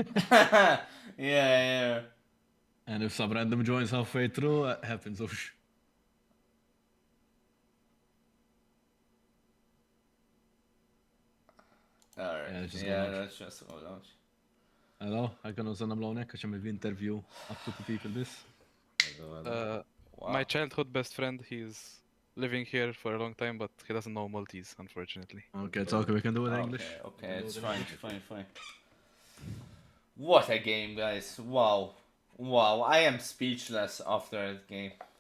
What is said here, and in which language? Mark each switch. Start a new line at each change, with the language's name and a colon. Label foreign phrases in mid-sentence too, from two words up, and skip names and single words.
English: Yeah. And if some random joins halfway through, happens. Alright, Yeah, let's just go yeah, lounge. let's just go lounge. Hello, ħajkan użan għamlawnek għaxem interview up to people this. My childhood best friend, he's living here for a long time, but he doesn't know Maltese, unfortunately. Okay, it's okay, we can do it in English. Okay, it's fine. What a game, guys. Wow, I am speechless after that game.